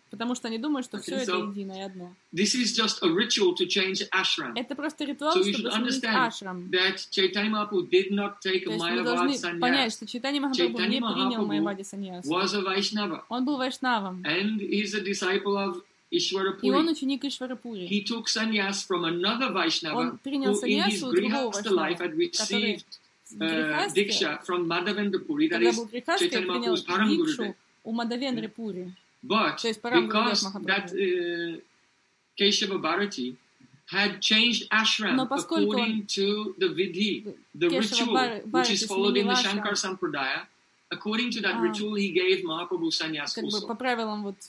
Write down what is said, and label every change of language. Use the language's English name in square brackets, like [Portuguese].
[Russian] Потому что они думают, что все это единое одно. [English] This is just a ritual to change ashram. [Russian] Это просто ритуал, чтобы сменить ашрам. [English] That Chaitanya Mahaprabhu did not take [Russian] То есть мы должны понять, что Чайтанья Махапрабху не принял Майавади саньяс. Он был вайшнавом. [English] And he's a disciple of Ishwara Puri. [Russian] И он ученик Ишвара Пури. [English] He took sannyas from another Vaishnava, [Russian] он принял саньясу у другого вайшнава, который в грехастке принял дикшу у Мадхавендры Пури. [English] But because that Keshava Bharati had changed ashram according to the vidhi, the ritual which is followed in the Shankar Sampradaya, according to that ritual he gave Mahaprabhu sannyas also.